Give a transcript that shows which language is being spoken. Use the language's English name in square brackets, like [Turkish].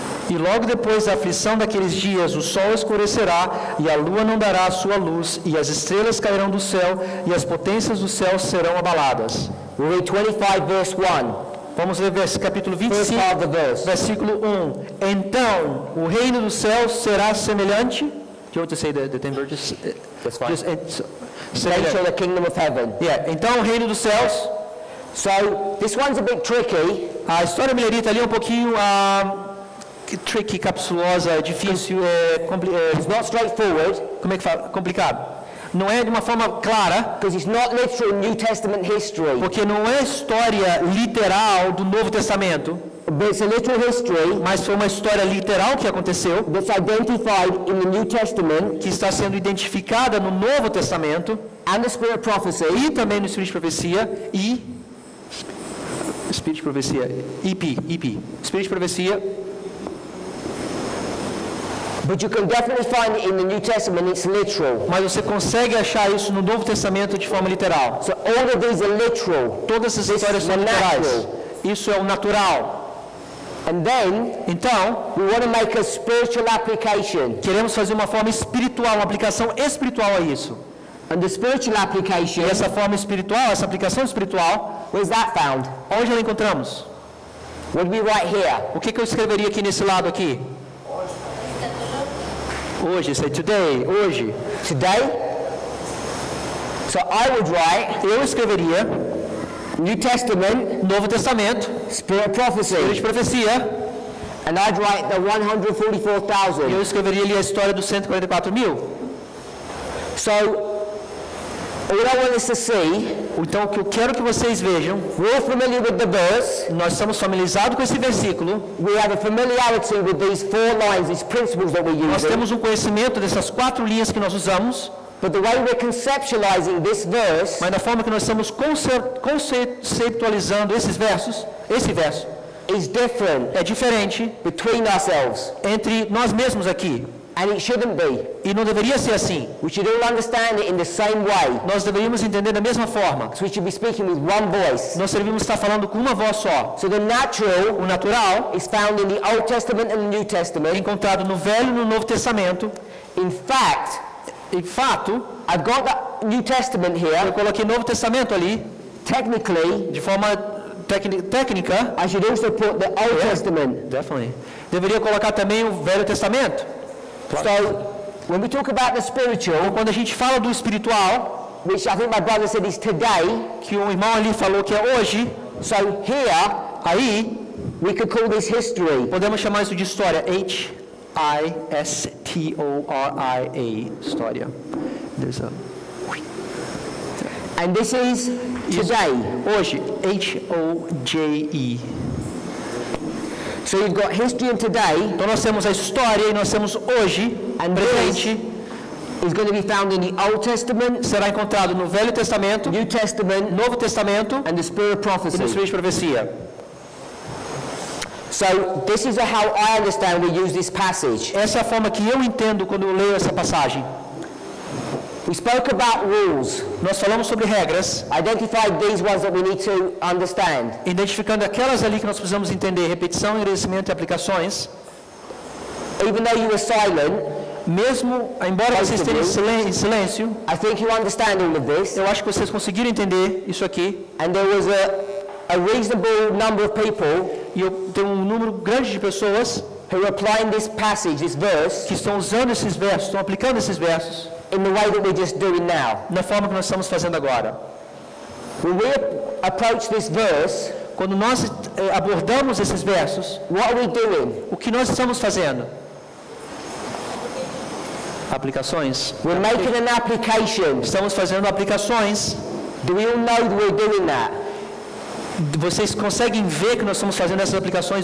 [Portuguese] E logo depois da aflição daqueles dias, o sol escurecerá, e a lua não dará a sua luz, e as estrelas cairão do céu, e as potências do céu serão abaladas. [English] We'll read 25 verse 1. [Portuguese] Vamos ler capítulo 25, versículo 1. Então, o reino dos céus será semelhante... [English] Do you want to say the 10 verses? That's fine. Nature of the kingdom of heaven. [Portuguese] Yeah. Então, o reino dos céus... [English] So, this one's a bit tricky. [Portuguese] A história millerita ali é um pouquinho... tricky, capsulosa, difícil, [English] it's not straightforward. [Portuguese] Como é que fala? Complicado. Não é de uma forma clara, [English] because it's not literal New Testament history. [Portuguese] Porque não é história literal do Novo Testamento. [English] But it's a literal history. [Portuguese] Mas foi uma história literal que aconteceu. [English] That's identified in the New Testament. [Portuguese] Que está sendo identificada no Novo Testamento. [English] And the Spirit of Prophecy. [Portuguese] E também no Espírito de Profecia e Espírito de Profecia, EP. Espírito de Profecia. [English] But you can definitely find it in the New Testament, it's literal. [Portuguese] Mas você consegue achar isso no Novo Testamento de forma literal. [English] So all of these are literal. [Portuguese] Todas essas histórias são literais. Isso é o natural. [English] And then, [Portuguese] então, [English] we want to make a spiritual application. [Portuguese] Queremos fazer uma forma espiritual, uma aplicação espiritual a isso. [English] And the spiritual application, [Portuguese] e essa forma espiritual, essa aplicação espiritual, [English] where's that found? [Portuguese] Onde ela encontramos? [English] What do we write here? [Portuguese] O que eu escreveria aqui nesse lado aqui? Hoje, [English] say today, [Portuguese] hoje. [English] Today? So I would write, [Portuguese] eu escreveria [English] New Testament, [Portuguese] Novo Testamento, [English] Spirit of Prophecy. [Portuguese] Espírito de Profecia. [English] And I'd write the 144,000. [Portuguese] Eu escreveria ali a história dos 144.000. [English] So, what I want us to see, [Portuguese] então o que eu quero que vocês vejam, [English] we're familiar with the verse. [Portuguese] Nós estamos familiarizados com esse versículo. [English] We have a familiarity with these 4 lines, these principles that we use. [Portuguese] Nós temos um conhecimento dessas 4 linhas que nós usamos. [English] But the way we're conceptualizing this verse, [Portuguese] mas da forma que nós estamos conceitualizando esses versos, esse verso, [English] is different [Portuguese] é diferente [English] between ourselves, [Portuguese] entre nós mesmos aqui. [English] and it shouldn't be. [Portuguese] E não deveria ser assim. [English] We should all understand it in the same way. [Portuguese] Nós deveríamos entender da mesma forma. [English] So we should be speaking with one voice. [Portuguese] Nós deveríamos estar falando com uma voz só. [English] So the natural [Portuguese] O natural [English] is found in the Old Testament and the New [Portuguese] é [English] Testament. [Portuguese] encontrado no Velho e no Novo Testamento. [English] In fact, [Portuguese] Em fato, [English] I've got the New Testament [Portuguese] eu [English] here. [Portuguese] coloquei Novo Testamento ali, [English] Technically, [Portuguese] de forma técnica. [English] I should also put the Old Testament. Definitely. [Portuguese] Deveria colocar também o Velho Testamento. [English] So when we talk about the spiritual, [Portuguese] Quando a gente fala do espiritual, [English] which I think my brother said is today, [Portuguese] que o irmão ali falou que é hoje, [English] so here [Portuguese] aí [English] we could call this history. [Portuguese] podemos chamar isso de história. H-I-S-T-O-R-I-A. História. [English] There's a... And this is today. [Portuguese] Hoje. H-O-J-E. [English] So you've got history and today [Portuguese] Então nós temos a história e nós temos hoje, [English] And [Portuguese] presente, [English] is going to be found in the Old Testament, [Portuguese] será encontrado no Velho Testamento, [English] New Testament, [Portuguese] Novo Testamento [English] and the Spirit of [Portuguese] e no [English] Prophecy. [Portuguese] Espírito de Profecia. [English] So this is how I understand we use this passage. [Portuguese] Essa é a forma que eu entendo quando eu leio essa passagem. [English] We spoke about rules, [Portuguese] Nós falamos sobre regras, [English] identified these ones that we need to understand. [Portuguese] identificando aquelas ali que nós precisamos entender, repetição, enriquecimento e aplicações. [English] Even though you were silent, [Portuguese] Mesmo, embora vocês estejam em silêncio, [English] I think you understand all of this. [Portuguese] eu acho que vocês conseguiram entender isso aqui. [English] And there was a reasonable number of people [Portuguese] E eu tenho um número grande de pessoas [English] who are applying this passage, this verse, [Portuguese] que estão usando esses versos, estão aplicando esses versos [English] in the way that we're just doing now. [Portuguese] na forma que nós estamos fazendo agora. [English] When we approach this verse, [Portuguese] Quando nós abordamos esses versos, [English] what are we doing? [Portuguese] o que nós estamos fazendo? Aplicações. [English] We're making an application. [Portuguese] Estamos fazendo aplicações. [English] Do we all know that we're doing that? [Portuguese] Vocês conseguem ver que nós estamos fazendo essas aplicações?